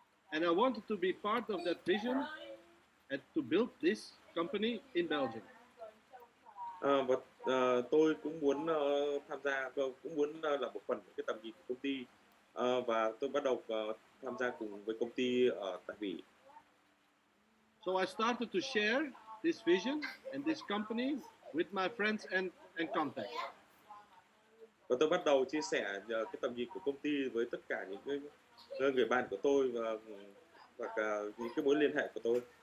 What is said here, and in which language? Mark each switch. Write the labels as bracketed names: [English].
[English] And I wanted to be part of that vision and to build this company in Belgium. [Vietnamese] Và tôi cũng muốn tham gia, cũng muốn là một phần của cái tầm nhìn của công ty, và tôi bắt đầu tham gia cùng với công ty ở tại Bỉ. [English] So I started to share this vision and this company with my friends and contacts. [Vietnamese] Và tôi bắt đầu chia sẻ cái tầm nhìn của công ty với tất cả những người bạn của tôi và những cái mối liên hệ của tôi.